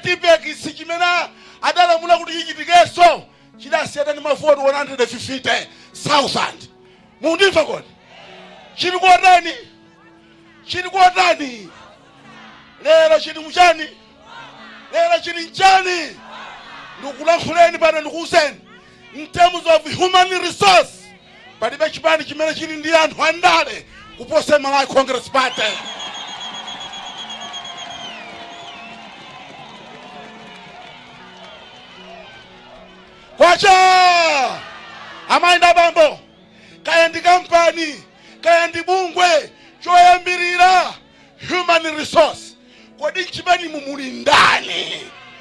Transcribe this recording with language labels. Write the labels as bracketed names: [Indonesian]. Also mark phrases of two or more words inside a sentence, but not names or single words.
[Nyanja] TPEX chimene adalamula kuti chichitikeso chidasiyana ndi mavoti 150,000 mundimva kodi chili kuotani chili kuotani lero chili mchani lero chili mchani ndikulankhuleni pano ndikuuzeni [English] in terms of human resource [Nyanja] palibe chipani chimene chili ndi anthu andale kuposa Malawi Congress Party kwacha amayi ndabambo kaya ndi kampani kaya ndi bungwe choyambirira [English] human resource [Nyanja] kodi chipani mumuli ndani